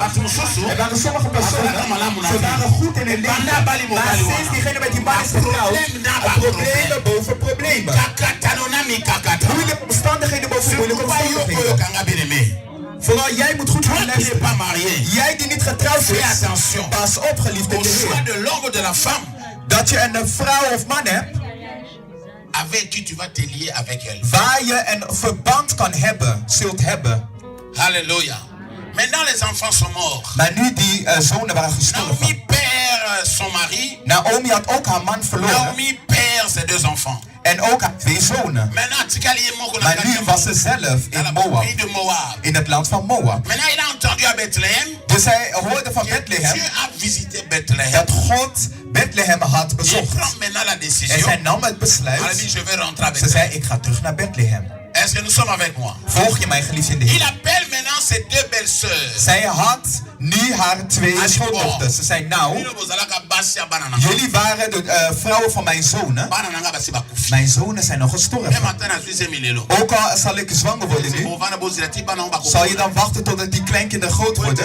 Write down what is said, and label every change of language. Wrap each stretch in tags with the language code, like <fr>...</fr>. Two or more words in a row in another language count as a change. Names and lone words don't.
<nl>Er waren sommige personen. Ze waren goed in hun leven, maar sinds diegene met die man is getrouwd, problemen boven problemen. Moeilijke omstandigheden boven moeilijke omstandigheden. Vooral jij moet goed gaan luisteren. Jij die niet getrouwd is, pas op geliefde Heer. Dat je een vrouw of man hebt,</nl> <fr>avec qui tu vas te lier avec elle.</fr> <nl>Waar je een verband kan hebben, zult hebben. Halleluja.</nl> <fr>Maintenant les enfants sont morts.</fr> <nl>Maar nu die zonen waren gestorven.</nl> <fr>Naomi perd son mari.</fr> <nl>Naomi had ook haar man verloren.</nl> <fr>Naomi perd ses deux enfants.</fr> <nl>En ook haar 2 zonen. Maar nu was ze zelf in Moab. In het land van Moab. Dus hij hoorde van Bethlehem. Dat God Bethlehem had bezocht. En zij nam het besluit. Ze zei, ik ga terug naar Bethlehem.</nl> <fr>Est-ce que nous sommes avec moi?</fr> <nl>Volg je mij, geliefd in de Heer?</nl> <fr>Il appelle maintenant ses 2 belles-sœurs.</fr> <nl>Zij had nu haar 2 schoondochters. Ze zei, nou, jullie waren de vrouwen van mijn zonen. Mijn zonen zijn nog gestorven. Ook al zal ik zwanger worden nu, zal je dan wachten totdat die kleinkinderen groot worden?</nl>